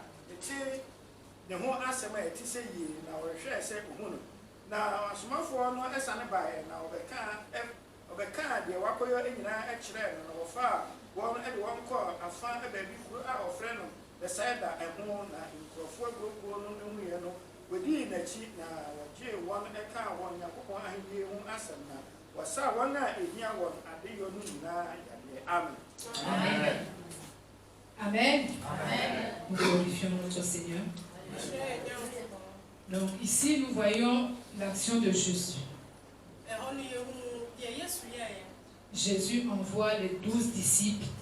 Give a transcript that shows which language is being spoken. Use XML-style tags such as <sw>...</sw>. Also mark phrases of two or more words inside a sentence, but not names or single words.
<ak>ɛte ne ho asɛm a ɛte sɛ yie na wɔhwɛ sɛ ohu no na asomafoɔ no ɛsane baeɛ na ɔbɛkaa deɛ wakɔyɔ nyinaa ɛkyerɛɛ no na wɔfaa wɔn de wɔn kɔɔ afa baabi kuro a ɔfrɛ no Bethsaida ɛho na nkurɔfoɔ aguroguo no huiɛ no wɔdii n'akyi na wɔgyee wɔn ɛkaa wɔn Nyankopɔn ahenni ho asɛm na wɔsaa wɔn a ɛhia wɔn adeyɔ no nyinaa yadeɛ. Amen. Amen. Amen. Amen.</ak> <fr>Nous glorifions notre Seigneur. Donc ici nous voyons l'action de Jésus. Jésus envoie les 12 disciples.</fr>